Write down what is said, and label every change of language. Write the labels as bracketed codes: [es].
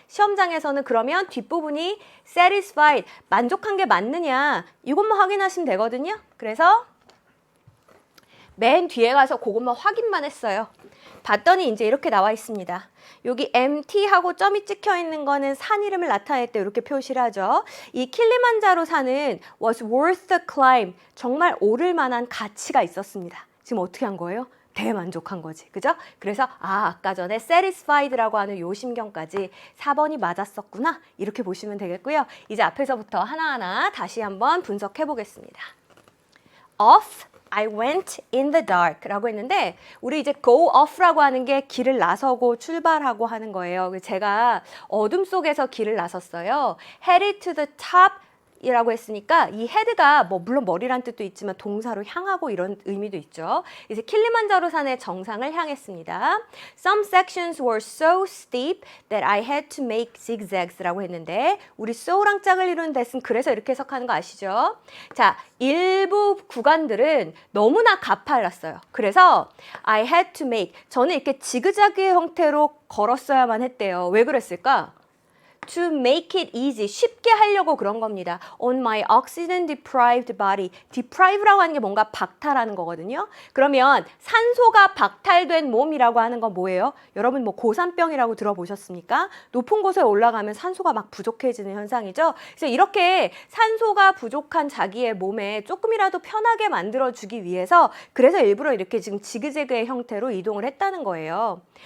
[ko] 시험장에서는 그러면 뒷부분이 satisfied. 만족한 게 맞느냐. 이것만 확인하시면 되거든요. 그래서 맨 뒤에 가서 그것만 확인만 했어요. 봤더니 이제 이렇게 나와 있습니다. 여기 MT하고 점이 찍혀 있는 거는 산 이름을 나타낼 때 이렇게 표시를 하죠. 이 킬리만자로 산은 [en] was worth the climb. [ko] 정말 오를 만한 가치가 있었습니다. 지금 어떻게 한 거예요? 대만족한 거지. 그죠? 그래서 아까 전에 satisfied라고 하는 요 심경까지 4번이 맞았었구나. 이렇게 보시면 되겠고요. 이제 앞에서부터 하나하나 다시 한번 분석해 보겠습니다. [en] Off, I went in the dark [ko] 라고 했는데 우리 이제 go off라고 하는 게 길을 나서고 출발하고 하는 거예요. 제가 어둠 속에서 길을 나섰어요. [en] Headed to the top [ko] 이라고 했으니까 이 헤드가 뭐 물론 머리란 뜻도 있지만 동사로 향하고 이런 의미도 있죠. 이제 킬리만자로 산의 정상을 향했습니다. [en] Some sections were so steep that I had to make zigzags [ko] 라고 했는데 우리 so랑 짝을 이루는 that은 그래서 이렇게 해석하는 거 아시죠? 자, 일부 구간들은 너무나 가팔랐어요. 그래서 [en] I had to make [ko] 저는 이렇게 지그자그의 형태로 걸었어야만 했대요. 왜 그랬을까? [en] To make it easy, [ko] 쉽게 하려고 그런 겁니다. [en] On my oxygen deprived body. [ko] deprive라고 하는 게 뭔가 박탈하는 거거든요. 그러면 산소가 박탈된 몸이라고 하는 건 뭐예요? 여러분 뭐 고산병이라고 들어보셨습니까? 높은 곳에 올라가면 산소가 막 부족해지는 현상이죠. 그래서 이렇게 산소가 부족한 자기의 몸에 조금이라도 편하게 만들어주기 위해서 그래서 일부러 이렇게 지금 지그재그의 형태로 이동을 했다는 거예요.